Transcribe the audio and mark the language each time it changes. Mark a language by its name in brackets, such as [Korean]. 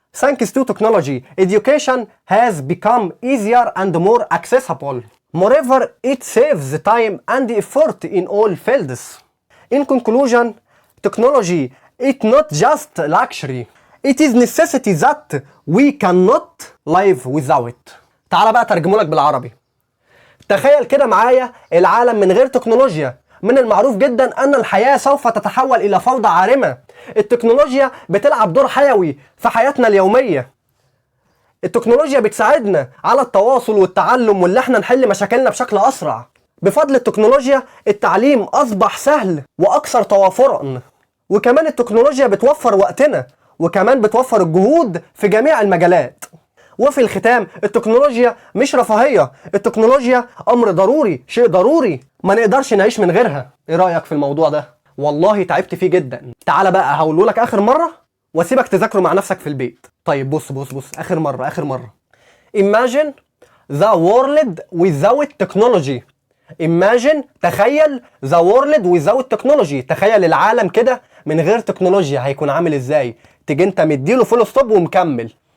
[English] Thanks to technology, education has become easier and more accessible. Moreover, it saves time and effort in all fields. In conclusion, technology is not just luxury. It is necessity that we cannot live without. [Arabic] تعال بقى ترجمه لك بالعربي. تخيل كده معايا العالم من غير تكنولوجيا. من المعروف جدا ان الحياة سوف تتحول الى فوضى عارمة. التكنولوجيا بتلعب دور حيوي في حياتنا اليومية. التكنولوجيا بتساعدنا على التواصل والتعلم واللي احنا نحل مشاكلنا بشكل اسرع. بفضل التكنولوجيا التعليم اصبح سهل واكثر توافرا. وكمان التكنولوجيا بتوفر وقتنا وكمان بتوفر الجهود في جميع المجالات. وفي الختام التكنولوجيا مش رفاهية، التكنولوجيا امر ضروري، شيء ضروري ما نقدرش نعيش من غيرها. ايه رأيك في الموضوع ده؟ والله تعبت فيه جدا. تعال بقى هقوله لك اخر مرة واسيبك تذاكره مع نفسك في البيت. طيب بص اخر مرة. [English] Imagine the world without technology. Imagine [Arabic] تخيل [English] the world without technology. [Arabic] تخيل العالم كده من غير تكنولوجيا هيكون عامل ازاي. تيجي انت مديله فول ستوب ومكمل.